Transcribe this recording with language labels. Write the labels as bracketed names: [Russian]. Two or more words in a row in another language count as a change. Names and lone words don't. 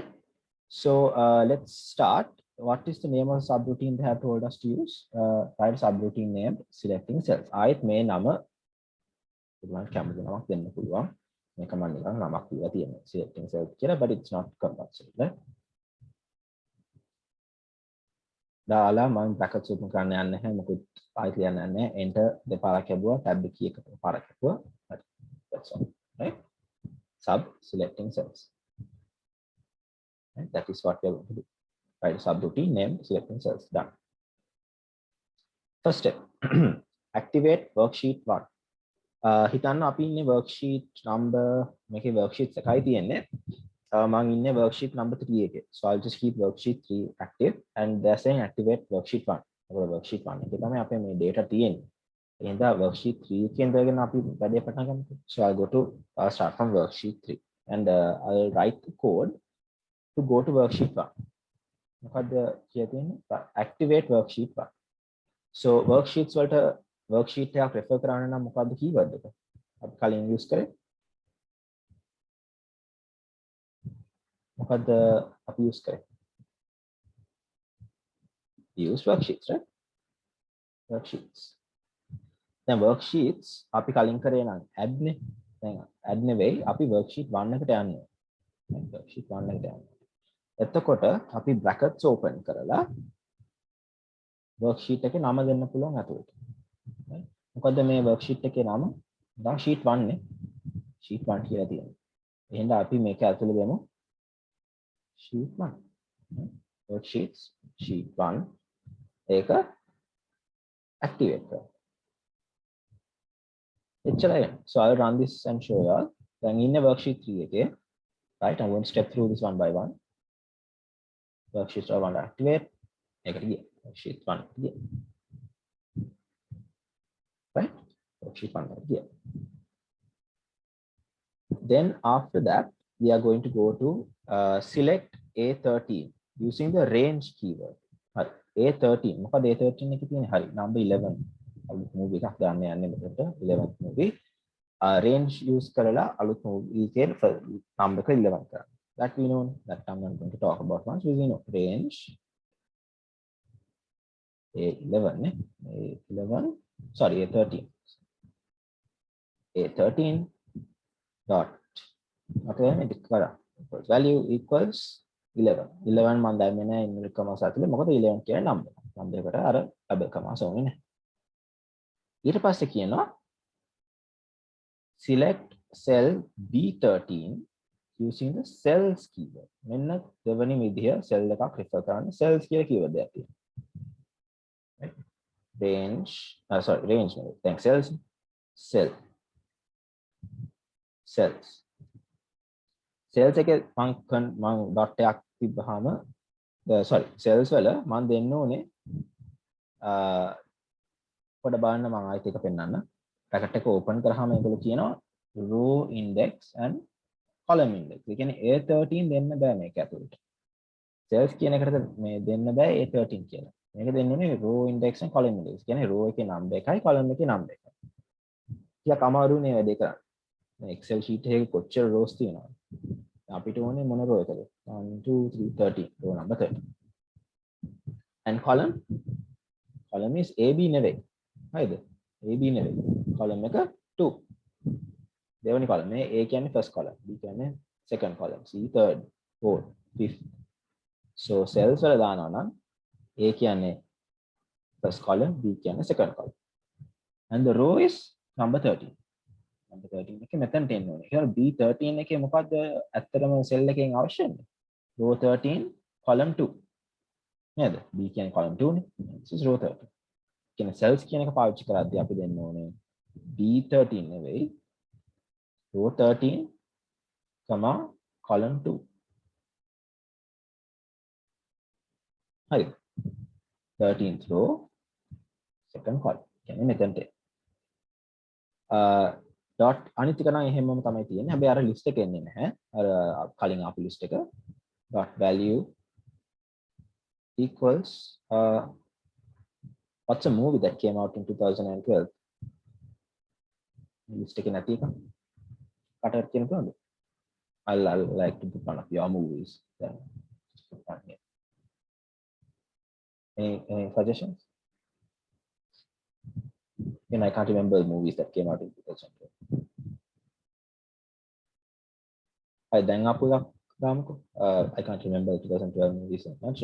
[English] So let's start. What is the name of the subroutine they have told us to use? Write a subroutine named selecting cells. [Sinhala] ආයෙත් මේ නම පුළුවන් කැමති නමක් දෙන්න පුළුවන්. මේක මම නිකන් නමක් දීලා තියෙනවා. [English] selecting cells කියලා, but it's not compulsory, right? [Sinhala] දාලා මම [English] brackets open [Sinhala] කරන්න යන්නේ නැහැ. මොකද ආයෙත් ලියන්න නැහැ. enter දෙපාරක් ලැබුවා. [English] tab key [Sinhala] එක පාරක් ලැබුවා. [English] That's all, right? Sub selecting cells. Right? That is what we are going to do. Write a subroutine named selecting cells. Done. First step. Activate worksheet 1. [Sinhala] හිතන්න අපි ඉන්නේ [English] worksheet number [Sinhala] මේකේ worksheet එකයි තියෙන්නේ. මම ඉන්නේ [English] worksheet number 3 [Sinhala] එකේ. [English] So I'll just keep worksheet 3 active and they're saying activate worksheet 1. [Sinhala] මොකද worksheet 1 එකේ තමයි අපේ මේ data තියෙන්නේ. එහෙනම් worksheet 3 එකෙන් ඉඳගෙන අපි වැඩේ පටන් ගමු. [English] So I'll go to start from worksheet 3 and I'll write the code to go to worksheet 1. [Sinhala] මොකද කියලා තියෙන්නේ [English] activate worksheet 1. So worksheets [Sinhala] වලට worksheet එකක් refer කරන්න නම් මොකද්ද keyword එක? අපි කලින් use කරේ. මොකද්ද අපි use කරේ? [English] Use worksheets, right? Worksheets. [Sinhala] දැන් worksheets අපි කලින් කරේ නම් add නේ. දැන් add නෙවෙයි අපි worksheet 1 එකට යන්නේ. worksheet 1 එකට යන්නේ. එතකොට අපි [English] brackets open [Sinhala] කරලා worksheet එකේ නම දෙන්න පුළුවන් අතට. මොකද මේ worksheet එකේ නම දැන් sheet 1 නේ. sheet 1 කියලා තියෙනවා. එහෙනම් අපි මේක ඇතුළේ දෙමු sheet 1. [English] worksheets sheet 1 [Sinhala] ඒක activate කරමු. එච්චරයි. [English] So I'll run this and show you all. [Sinhala] දැන් ඉන්නේ worksheet 3 එකේ. [English] Right, I'm going to step through this one by one. Worksheet 1 activate. [Sinhala] එකට ගියා. worksheet 1 ගියා. [English] right? Worksheet 1 right here. Then after that, we are going to go to select A13 using the range keyword. A13. [Sinhala] මොකද A13 එකේ තියෙන්නේ හරි number 11. අලුත් movie එකක් දාන්න යන්නේ මෙතනට 11th movie. [English] Range use [Sinhala] කරලා අලුත් movie එකේ number එක 11 කරන්න. [English] That we know, that I'm not going to talk about once. We know range A11, A11, sorry, A13. A13 dot, okay, equals value equals 11. [Sinhala] 11 මම දැම්මේ නැහැ ඉන්වර්ට් කමාස් ඇතුලේ. මොකද 11 කියන්නේ number. number එකට අර double කමාස් ඕනේ නැහැ. ඊට පස්සේ කියනවා [English] select cell B13 using the cells keyword. [Sinhala] මෙන්න දෙවෙනි විදිය cell එකක් refer කරන්න cells කියලා keyword එකක් තියෙනවා. [English] Right? Range, range නෙවෙයි. [Sinhala] දැන් cells cells එකේ මම dot එකක් තිබ්බහම cells වල මම දෙන්න ඕනේ පොඩ බලන්න මම ආයෙත් එක පෙන්නන්න. bracket එක open කරාම ඒගොල්ලෝ කියනවා [English] row index and column index. [Sinhala] ඒ කියන්නේ A13 දෙන්න බෑ මේක ඇතුළට. cells කියන එකට මේ දෙන්න බෑ A13 කියලා. මේක දෙන්න ඕනේ [English] row index and column index. [Sinhala] කියන්නේ row එකේ number එකයි column එකේ number එකයි. ටිකක් අමාරුනේ වැඩේ කරන්න. මේ [English] Excel sheet [Sinhala] එකේ කොච්චර rows තියෙනවද? අපිට ඕනේ මොන row එකද? 1 2 3 13 [English] row number 13. And column is AB නෙවෙයි. හරිද? [Sinhala] AB නෙවෙයි. column එක 2. දෙවෙනි column මේ A කියන්නේ [English] first column, [Sinhala] B කියන්නේ [English] second column, C third, fourth, fifth. So cells [Sinhala] වල දානවා නම් A කියන්නේ [English] first column, [Sinhala] B කියන්නේ [English] second column. And the row is number 13. Number 13 එකේ මෙතනට එන්න ඕනේ. [Sinhala] ඒකවල B13 එකේ මොකද්ද ඇත්තටම cell එකෙන් අවශ්‍ය වෙන්නේ? [English] row 13 column 2. නේද? [Sinhala] B කියන්නේ column 2 නේ. [English] This is row 13. [Sinhala] කියන cells කියන එක පාවිච්චි කරද්දී අපි දෙන්න ඕනේ B13 නෙවෙයි [English] row 13, column 2. [Sinhala] හරි. [English] 13th row, second column. [Sinhala] කියන්නේ මෙතනට. dot අනිත් එක නම් එහෙමම තමයි තියෙන්නේ. හැබැයි අර list එක එන්නේ නැහැ. අර කලින් ආපු list එක. [English] dot value equals what's a movie that came out in 2012? [Sinhala] list එකේ නැති එක. [English] I'll like to put one of your movies. Then just put one here. Any suggestions? And I can't remember the movies that came out in 2012. I can't remember the 2012 movies so much.